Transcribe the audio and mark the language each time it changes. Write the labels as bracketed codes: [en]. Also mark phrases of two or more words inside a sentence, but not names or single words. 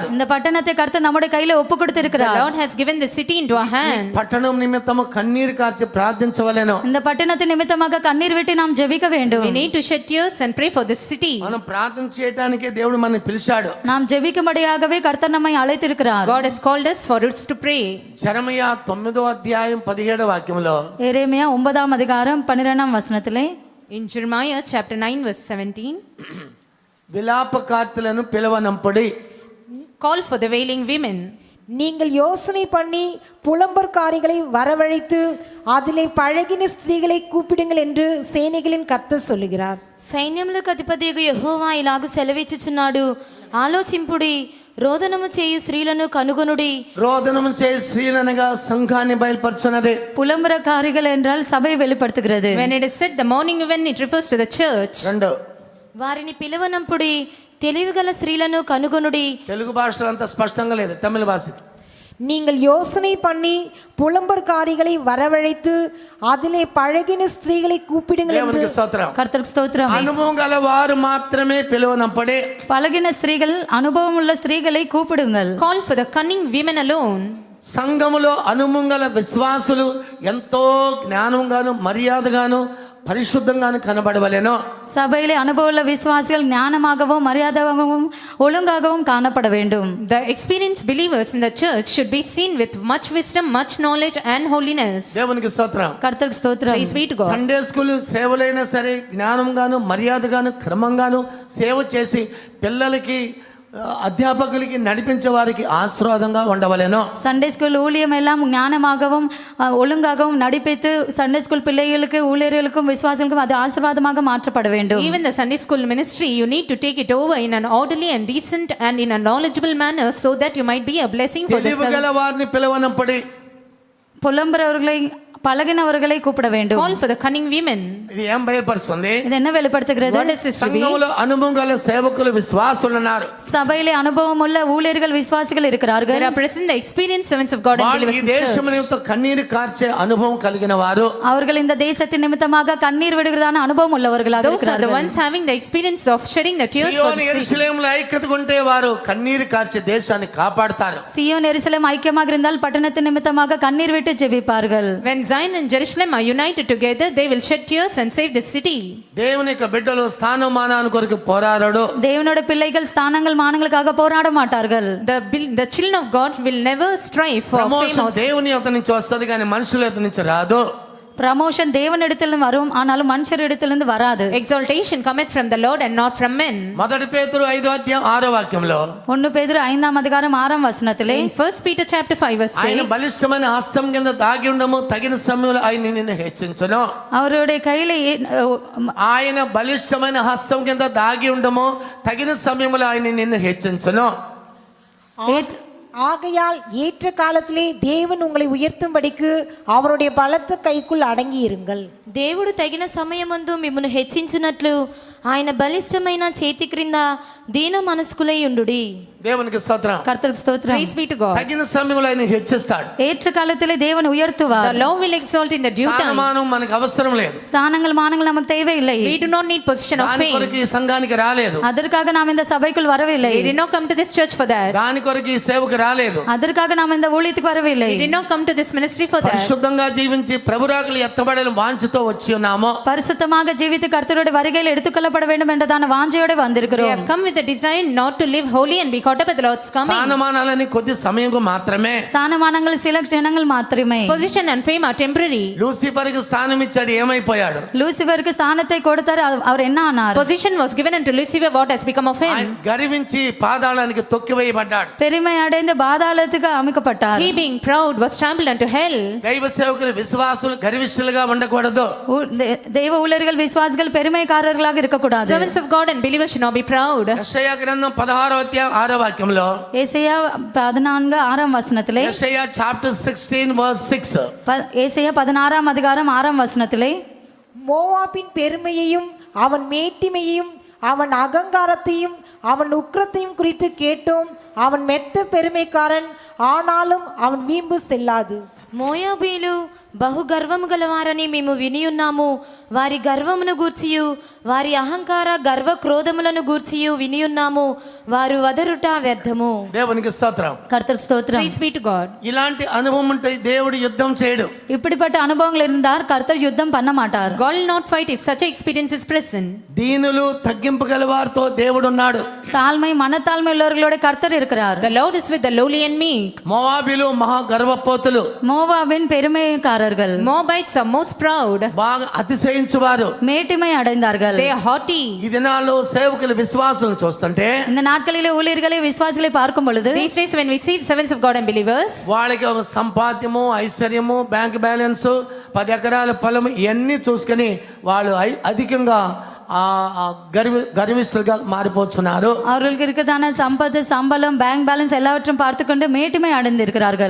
[ta] இந்த பட்டணத்தை கர்த்தர் நம்முடைய கையில ஒப்பு [en] The [ta] கொடுத்திருக்கிறார். [en] Lord has given the city into our hand. [te] పట్టణం నిమిత్తము కన్నీరు కార్చి ప్రార్థించవలెను. [ta] இந்த பட்டணத்தின் நிமித்தமாக கண்ணீர் விட்டு நாம் ஜெபிக்க வேண்டும். [en] We need to shed tears and pray for this city. [te] మనం ప్రార్థన చేయడానికే దేవుడు మనల్ని పిలిచాడు. [ta] நாம் ஜெபிக்கும்படியாகவே கர்த்தர் நம்மை அழைத்திருக்கிறார். [en] God has called us for us to pray. [te] యెరమయా 9వ అధ్యాయం 17వ వాక్యములో [ta] எரேமியா 9ஆம் அதிகாரம் 12ஆம் வசனத்திலே [en] In Jeremiah chapter 9 verse 17, [te] విలాపకార్తులను పిలవనంపడి. [en] call for the wailing women. [ta] நீங்கள் யோசனை பண்ணி புலம்பற்காரிகளை வரவழைத்து அதிலே பழகின ஸ்திரீகளை கூப்பிடுங்கள் என்று சேனைகளின் கர்த்தர் சொல்லுகிறார். [te] సైన్యములకు అధిపతియగు యెహోవా ఇలాగు సెలవిచ్చుచున్నాడు, ఆలోచింపుడి, రోదనము చేయు స్త్రీలను కనుగొనుడి. రోదనము చేయు స్త్రీలనగా సంఘాన్ని బయలుపరచున్నది. [ta] புலம்புறக்காரிகள் என்றால் சபை வெளிப்படுத்துகிறது. [en] When it is said the morning women, it refers to the church. [te] రెండు, వారిని పిలవనంపుడి, తెలివిగల స్త్రీలను కనుగొనుడి. తెలుగు భాషలో అంత స్పష్టంగా లేదు, తమిళ భాష. [ta] நீங்கள் யோசனை பண்ணி புலம்பற்காரிகளை வரவழைத்து அதிலே பழகின ஸ்திரீகளை கூப்பிடுங்கள் என்று [te] దేవునికి స్తోత్రం. [ta] கர்த்தருக்கு ஸ்தோத்திரம். [te] అనుభవం గల వారు మాత్రమే పిలువనంపడే. [ta] பழகின ஸ்திரீகள், அனுபவம் உள்ள ஸ்திரீகளை கூப்பிடுங்கள். [en] Call for the cunning women alone. [te] సంఘములో అనుభవం గల విశ్వాసులు ఎంతో జ్ఞానంగాను మర్యాదగాను పరిశుద్ధంగాను కనబడవలెను. [ta] சபையிலே அனுபவமுள்ள விசுவாசிகள் ஞானமாகவும் மரியாதையாகவும் ஒழுங்காகவும் காணப்பட வேண்டும். [en] The experienced believers in the church should be seen with much wisdom, much knowledge and holiness. [te] దేవునికి స్తోత్రం. [ta] கர்த்தருக்கு ஸ்தோத்திரம். [en] Praise be to God. Sunday school [te] సేవలైనా సరే జ్ఞానంగాను మర్యాదగాను క్రమంగాను సేవ చేసి పిల్లలకి అధ్యాపకులకి నడిపించే వారికి ఆశీర్వాదంగా ఉండవలెను. [en] Sunday school [ta] ஊழியம் எல்லாம் ஞானமாகவும் ஒழுங்காகவும் நடிப்பித்து [en] Sunday school [ta] பிள்ளைகளுக்கு ஊழியர்களுக்கும் விசுவாசிகளுக்கும் அது ஆசீர்வாதமாக மாற்றப்பட வேண்டும். [en] Even the Sunday school ministry, you need to take it over in an orderly and decent and in a knowledgeable manner so that you might be a blessing for the [te] తెలివిగల [en] service. [te] వారిని పిలవనప్పటి [ta] புலம்புறவர்களை பழகினவர்களை கூப்பிட வேண்டும். [en] Call for the cunning women. [te] ఇది ఏం బయలుపరుస్తుంది? [ta] இது என்ன வெளிப்படுத்துகிறது? [en] What does this reveal? [te] సంఘంలో అనుభవం గల సేవకులు విశ్వాసులు ఉన్నారు. [ta] சபையிலே அனுபவம் உள்ள ஊழியர்கள் விசுவாசிகள் இருக்கிறார்கள். [en] There are present the experienced servants of God and [te] వాళ్ళు [en] believers [te] ఈ [en] in [te] దేశం [en] church. [te] నిమిత్తం కన్నీరు కార్చే అనుభవం కలిగిన వారు. [ta] அவர்கள் இந்த தேசத்தின் நிமித்தமாக கண்ணீர் விடுகிறதான அனுபவம் உள்ளவர்களாக [en] Those are the [ta] இருக்கிறார்கள். [en] ones having the experience of shedding the tears for సియోను the city. [te] యెరూషలేములో ఐక్యతగా ఉంటే వారు కన్నీరు కార్చే దేశాన్ని కాపాడతారు. [ta] சியோன் எருசலேம் ஐக்கியமாக இருந்தால் பட்டணத்தின் நிமித்தமாக கண்ணீர் விட்டு ஜெபிப்பார்கள். [en] When Zion and Jerusalem are united together, they will shed tears and save the city. [te] దేవుని యొక్క బిడ్డలు స్థానమానాన్ని కొరకు పోరాడడు. [ta] தேவனோட பிள்ளைகள் ஸ்தானங்கள் மானங்களுக்காக போராட மாட்டார்கள். [en] The children of God will never strive for fame. [te] ప్రమోషన్ దేవుని యొక్క నుంచి వస్తది కానీ మనుషుల యొక్క నుంచి రాదు. [ta] ப்ரமோஷன் தேவனிடத்திலிருந்து வரும், ஆனாலும் மனுஷரிடத்திலிருந்து வராது. [en] Exaltation cometh from the Lord and not from men. [te] మొదటి పేతురు 5:6 [ta] 1 பேதுரு 5:6 [en] In 1 Peter chapter 5 verse [te] ఆయన [en] 6, [te] బలిష్టమైన హస్తం కింద దాగి ఉండము తగిన సమయంలో ఆయన నిన్ను హెచ్చించును. [ta] அவருடைய கையில [te] ఆయన బలిష్టమైన హస్తం కింద దాగి ఉండము తగిన సమయంలో ఆయన నిన్ను హెచ్చించును. [ta] ஆகையால் ஏற்ற காலத்திலே தேவன் உங்களை உயர்த்தும்படிக்கு அவருடைய பலத்த கைக்குள் அடங்கி இருங்கள். [te] దేవుడు తగిన సమయమందు మిమ్మును హెచ్చించునట్లు ఆయన బలిష్టమైన చేతి క్రింద దీన మనస్కులై ఉండుడి. దేవునికి స్తోత్రం. [ta] கர்த்தருக்கு ஸ்தோத்திரம். [en] praise be to God. [te] తగిన సమయంలో ఆయన హెచ్చిస్తాడు. [ta] ஏற்ற காலத்திலே தேவன் உயர்த்துவார். [en] The Lord will exalt in the due time. [te] స్థానమానం మనకు అవసరం లేదు. [ta] ஸ்தானங்கள் மானங்கள் நமக்கு தேவையில்லை. [en] We do not need position of [te] దాని [en] fame. [te] కొరకు ఈ సంఘానికి రాలేదు. [ta] அதற்காக நாம் இந்த சபைக்குள் வரவில்லை. [en] We did not come to this church for that. [te] దాని కొరకు ఈ సేవకు రాలేదు. [ta] அதற்காக நாம் இந்த ஊழியத்துக்கு வரவில்லை. [en] We did not come to this ministry for that. [te] పరిశుద్ధంగా జీవించి ప్రభురాకులు ఎత్తబడని వాంఛతో వచ్చి ఉన్నాము. [ta] பரிசுத்தமாக ஜீவித்து கர்த்தருடைய வருகையில் எடுத்துக்கொள்ளப்பட வேண்டும் என்றதான வாஞ்சையோடு [en] We [ta] வந்திருக்கிறோம். [en] have come with the desire not to live holy and be caught up at the Lord's coming. [te] స్థానమానాలని కొద్ది సమయంకు మాత్రమే. [ta] ஸ்தானமானங்கள் சில க்ஷணங்கள் மாத்திரமே. [en] Position and fame are temporary. [te] లూసిఫర్కి స్థానం ఇచ్చాడు, ఏమైపోయాడు? [ta] லூசிபருக்கு ஸ்தானத்தை கொடுத்தார், அவர் என்ன ஆனார்? [en] Position was given unto Lucifer. What has become of him? [te] ఆయన గర్వించి పాతాళానికి తొక్కివేయబడ్డాడు. [ta] பெருமை அடைந்து பாதாளத்துக்கு அமைக்கப்பட்டார். [en] He being proud was trampled unto hell. [te] దైవ సేవకులు విశ్వాసులు గర్విష్ఠులుగా ఉండకూడదు. [ta] தெய்வ ஊழியர்கள் விசுவாசிகள் பெருமைக்காரர்களாக இருக்கக்கூடாது. [en] Servants of God and believers should not be proud. [te] యెషయా గ్రంథం 16:6 [ta] ஏசாயா 14:6 [te] యెషయా చాప్టర్ 16:6 [ta] ஏசாயா 16:6 மோவாபின் பெருமையையும் அவன் மேட்டிமையையும் அவன் அகங்காரத்தையும் அவன் உக்கிரத்தையும் குறித்து கேட்டோம். அவன் மெத்த பெருமைக்காரன், ஆனாலும் அவன் வீம்பு செல்லாது. [te] మోయాబీలు బహు గర్వము గలవారని మేము వినియున్నాము. వారి గర్వమును గూర్చియు వారి అహంకార గర్వ క్రోధములను గూర్చియు వినియున్నాము. వారు వదరుట వ్యర్థము. దేవునికి స్తోత్రం. [ta] கர்த்தருக்கு ஸ்தோத்திரம். [en] Praise be to God. [te] ఇలాంటి అనుభవం ఉంటే దేవుడు యుద్ధం చేయడు. [ta] இப்படிப்பட்ட அனுபவங்கள் இருந்தார் கர்த்தர் யுத்தம் பண்ண மாட்டார். [en] God will not fight if such an experience is present. [te] దీనులు తగ్గింపగల వారితో దేవుడు ఉన్నాడు. [ta] தாழ்மை மனத்தாழ்மை உள்ளவர்களோட கர்த்தர் இருக்கிறார். [en] The Lord is with the lowly and meek. [te] మోవాబీలు మహా గర్వపోతులు. [ta] மோவாபின் பெருமைக்காரர்கள். [en] Moabites are most proud. [te] బాగా అతిశయించువారు. [ta] மேட்டிமை அடைந்தார்கள். [en] They are haughty. [te] ఈ దినాల్లో సేవకులు విశ్వాసులను చూస్తుంటే [ta] இந்த நாட்களிலே ஊழியர்களை விசுவாசிகளை பார்க்கும் பொழுது [en] These days when we see the servants of God and believers, [te] వాళ్ళకి ఒక సంపాద్యము, ఐశ్వర్యము, [en] bank balance, [te] 10 ఎకరాల పొలం ఇవన్నీ చూసుకొని వాళ్ళు అధికంగా గర్విష్ఠులుగా మారిపోతున్నారు. [ta] அவர்களுக்கு இருக்கதான சம்பத்து, சம்பளம், [en] bank balance [ta] எல்லாவற்றையும் பார்த்துக்கொண்டு மேட்டிமை அடைந்திருக்கிறார்கள்.